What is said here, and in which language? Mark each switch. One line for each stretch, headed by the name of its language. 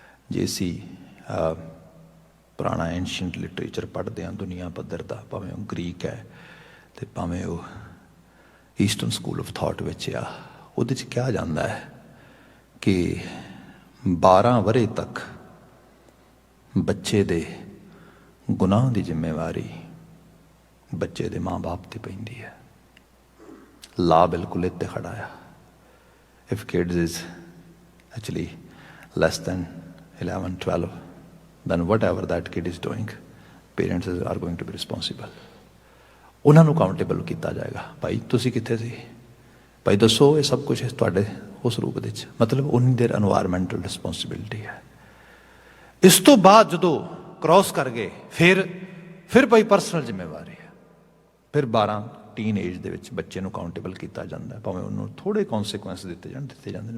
Punjabi: ਜੇ ਅਸੀਂ ਪੁਰਾਣਾ ਐਂਸ਼ੀਅੰਟ ਲਿਟਰੇਚਰ ਪੜ੍ਹਦੇ ਹਾਂ ਦੁਨੀਆ ਪੱਧਰ ਦਾ, ਭਾਵੇਂ ਉਹ ਗ੍ਰੀਕ ਹੈ ਤੇ ਭਾਵੇਂ ਉਹ ਈਸਟਰਨ ਸਕੂਲ ਆਫ ਥਾਟ ਵਿੱਚ ਆ, ਉਹਦੇ 'ਚ ਕਿਹਾ ਜਾਂਦਾ ਹੈ ਕਿ 12 ਵਰ੍ਹੇ ਤੱਕ ਬੱਚੇ ਦੇ ਗੁਨਾਹ ਦੀ ਜ਼ਿੰਮੇਵਾਰੀ ਬੱਚੇ ਦੇ ਮਾਂ-ਬਾਪ ਤੇ ਪੈਂਦੀ ਹੈ। ਲਾ ਬਿਲਕੁਲ ਇੱਥੇ ਖੜਾ ਆ।
English: If kids is actually less than 11, 12, then whatever that kid is doing, parents are going to be responsible.
Punjabi: ਉਹਨਾਂ ਨੂੰ ਕਾਊਂਟੇਬਲ ਕੀਤਾ ਜਾਏਗਾ। ਭਾਈ ਤੁਸੀਂ ਕਿੱਥੇ ਸੀ? ਭਾਈ ਦੱਸੋ। ਇਹ ਸਭ ਕੁਛ ਤੁਹਾਡੇ ਉਸ ਰੂਪ ਦੇ ਵਿੱਚ, ਮਤਲਬ ਉਨੀ ਦੇਰ এনवायरमेंटल ਰਿਸਪੌਂਸਿਬਿਲਿਟੀ ਹੈ। ਇਸ ਤੋਂ ਬਾਅਦ ਜਦੋਂ ਕ੍ਰਾਸ ਕਰ ਗਏ ਫਿਰ ਭਾਈ ਪਰਸਨਲ ਜ਼ਿੰਮੇਵਾਰੀ ਹੈ। ਫਿਰ 12 ਟੀਨ ਏਜ ਦੇ ਵਿੱਚ ਬੱਚੇ ਨੂੰ ਕਾਊਂਟੇਬਲ ਕੀਤਾ ਜਾਂਦਾ, ਭਾਵੇਂ ਉਹਨੂੰ ਥੋੜ੍ਹੇ ਕੌਨਸੀਕੁਐਂਸ ਦਿੱਤੇ ਜਾਂਦੇ ਨੇ।